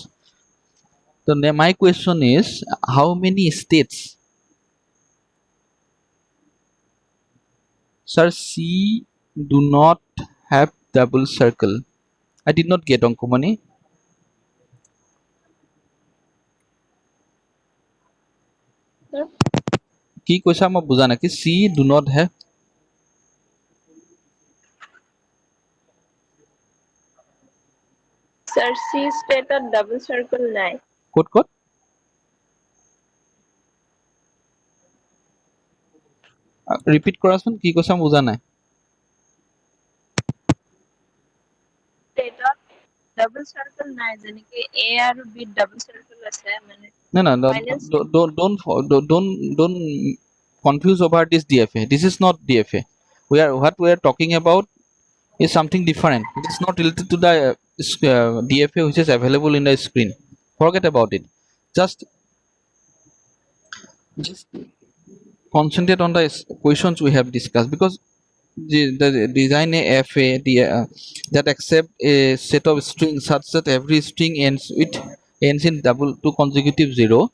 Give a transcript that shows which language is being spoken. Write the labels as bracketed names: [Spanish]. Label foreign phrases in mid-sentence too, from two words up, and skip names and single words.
[English] So my question is how many states? Sir, C do not have double circle. I did not get Onkomani. Sir, [Assamese] কি কৈছা মই বুজা নাই কি [English] C do not have sir, C state or double circle নাই. [Assamese] ক'ত ক'ত ৰিপিট কৰাচোন কি কৈছা বুজা নাই State [English] double circle [Assamese] নাই যেনেকে এ আৰু বি [English] double circle [Assamese] আছে মানে [English] No, no, no, ফাইনেল don't confuse over this DFA. This is not DFA. What we are talking about is something different. It is not related to the DFA which is available in the screen. Forget about it. Just just concentrate on the questions we have discussed, because the design a FA that accept a set of strings such that every string ends in double two consecutive zero.